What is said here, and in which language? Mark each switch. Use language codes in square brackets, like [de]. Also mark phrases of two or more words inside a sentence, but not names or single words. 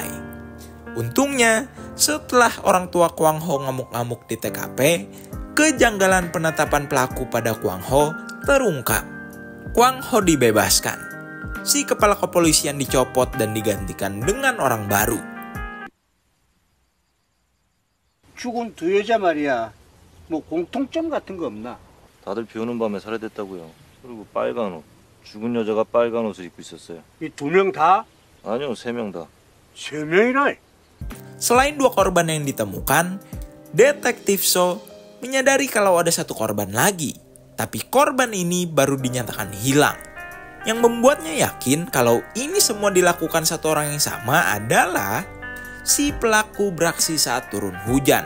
[id] Untungnya, setelah orang tua Kwang Ho ngamuk-ngamuk di TKP, kejanggalan penetapan pelaku pada Kwang Ho terungkap. Kwang Ho dibebaskan. Si kepala kepolisian dicopot dan digantikan dengan orang baru. [ko] 죽은 두 여자 말이야. 뭐 공통점 같은 거 없나? 다들 비 오는 밤에 살해됐다고요. 그리고 빨간 옷. 죽은 여자가 빨간 옷을 입고 있었어요. 이 두 명 다? 아니요, 3명 다. 3명이나? [id] Selain 2 korban yang ditemukan, Detektif So menyadari kalau ada 1 korban lagi. Tapi korban ini baru dinyatakan hilang. Yang membuatnya yakin kalau ini semua dilakukan 1 orang yang sama adalah si pelaku beraksi saat turun hujan.